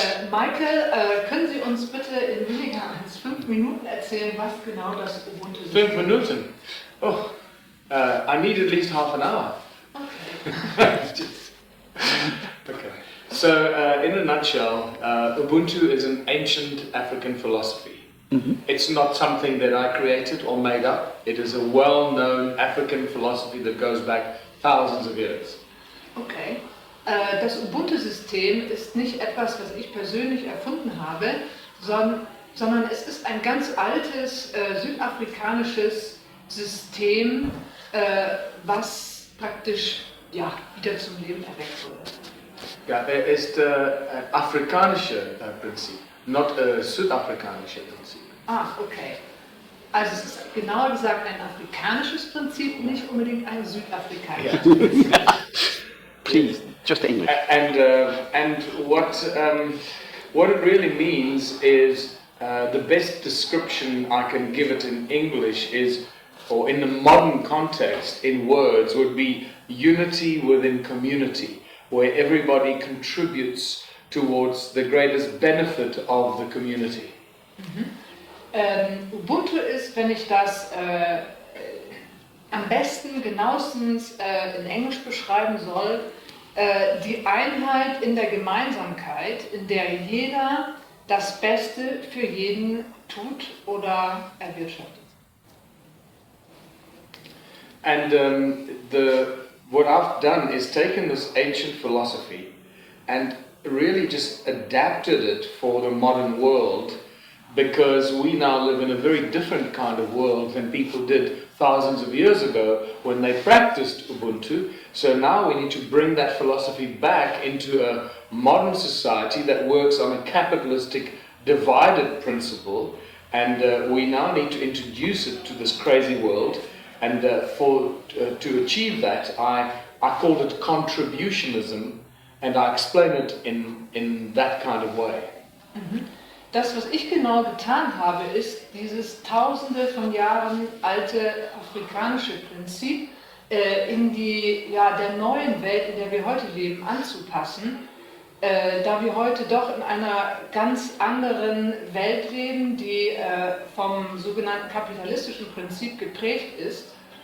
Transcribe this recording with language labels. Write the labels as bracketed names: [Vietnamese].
[German] Michael, können Sie uns bitte in weniger als 5 Minuten erzählen, was genau das Ubuntu ist? 5 Minuten? [English] Oh, I need at least half an hour. Okay. Okay. So, in a nutshell, Ubuntu is an ancient African philosophy. Mm-hmm. It's not something that I created or made up. It is a well-known African philosophy that goes back thousands of years. Okay. [German] Das Ubuntu-System ist nicht etwas, was ich persönlich erfunden habe, sondern es ist ein ganz altes südafrikanisches System, was praktisch ja, wieder zum Leben erweckt wurde. Ja, er ist ein afrikanisches Prinzip, not ein südafrikanisches Prinzip. Ah, okay. Also es ist genauer gesagt ein afrikanisches Prinzip, nicht unbedingt ein südafrikanisches Prinzip. [English] Please, just English. And what it really means is the best description I can give it in English is, or in the modern context, in words, would be unity within community, where everybody contributes towards the greatest benefit of the community. [German] Ubuntu ist, wenn ich das am besten, genauestens in Englisch beschreiben soll, die Einheit in der Gemeinsamkeit, in der jeder das Beste für jeden tut oder erwirtschaftet. [English] And what I've done is taken this ancient philosophy and really just adapted it for the modern world, because we now live in a very different kind of world than people did thousands of years ago when they practiced Ubuntu. So now we need to bring that philosophy back into a modern society that works on a capitalistic divided principle, and we now need to introduce it to this crazy world. And to achieve that, I called it contributionism, and I explain it in that kind of way. [German] Das, was ich genau getan habe, ist, dieses tausende von Jahren alte afrikanische Prinzip in die der neuen Welt, in der wir heute leben, anzupassen, da wir heute doch in einer ganz anderen Welt leben, die vom sogenannten kapitalistischen Prinzip geprägt ist.